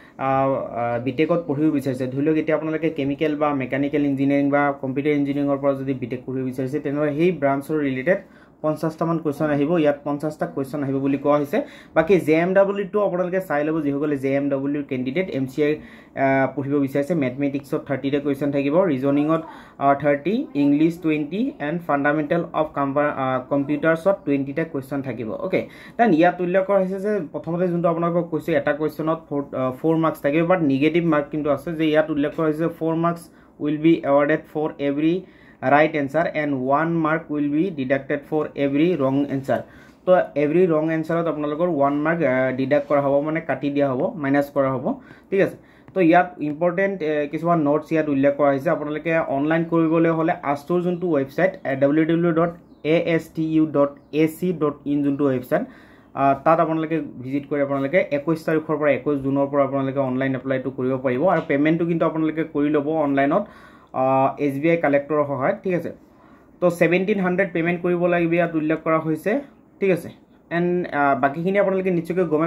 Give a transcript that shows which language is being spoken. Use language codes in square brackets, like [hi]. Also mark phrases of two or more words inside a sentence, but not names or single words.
[as] বিটেকত পঢ়িব বিচাৰিছে ধৰিলক এতিয়া আপোনালোকে কেমিক্যাল বা [en] mechanical engineering [as] বা কম্পিউটাৰ ইঞ্জিনিয়াৰিংৰ পৰা যদি বিটেক পঢ়িব বিচাৰিছে তেনহলে সেই ব্ৰাঞ্চৰ ৰিলেটেড 50টা মান কোৱেশ্চন আহিব ইয়াত 50টা কোৱেশ্চন আহিব বুলি কোৱা হৈছে বাকি JMW টো আপোনালোকে চাই ল'ব যিসকলে JMW কেণ্ডিডেট MCI পঢ়িব বিচাৰিছে ম্যাথমেটিক্সত 30টা কোৱেশ্চন থাকিব ৰিজনিংত 30 ইংলিশ 20 [en] and fundamental of [as] কম্পিউটাৰছত 20টা কোৱেশ্চন থাকিব ওকে দেন ইয়াত উল্লেখ কৰা হৈছে যে প্ৰথমতে যোনটো আপোনালোকক কৈছে এটা কোৱেশ্চনত 4 মাৰ্কস থাকিব [en] but negative mark [as] কিন্তু আছে যে ইয়াত উল্লেখ কৰা হৈছে 4 [en] মাৰ্কস will be awarded for every right answer and 1 mark will be deducted for every wrong answer so every wrong answer [as] ত আপোনালোকৰ [en] 1 mark deduct [as] কৰা হ'ব মানে কাটি দিয়া হ'ব মাইনাস কৰা হ'ব ঠিক আছে তো ইয়াত ইম্পৰ্টেন্ট কিছুমান নোটস ইয়াত উল্লেখ কৰা হৈছে আপোনালোকে অনলাইন কৰিবলৈ হলে আষ্টৰ যোনটো ওয়েবসাইট www.astu.ac.in যোনটো ওয়েবসাইট তাত আপোনালোকে ভিজিট কৰি আপোনালোকে 21 তাৰিখৰ পৰা 21 জুনৰ পৰা আপোনালোকে অনলাইন এপ্লাইটো কৰিব পাৰিব আৰু পেমেন্টটো কিন্তু আপোনালোকে কৰি ল'ব অনলাইনত SBI কালেক্টৰৰ সহায়ত ঠিক আছে তো 1700 পেমেন্ট কৰিব লাগিব ইয়াত উল্লেখ কৰা হৈছে ঠিক আছে এন্ড বাকিখিনি আপোনালোকে নিশ্চয়কৈ গমে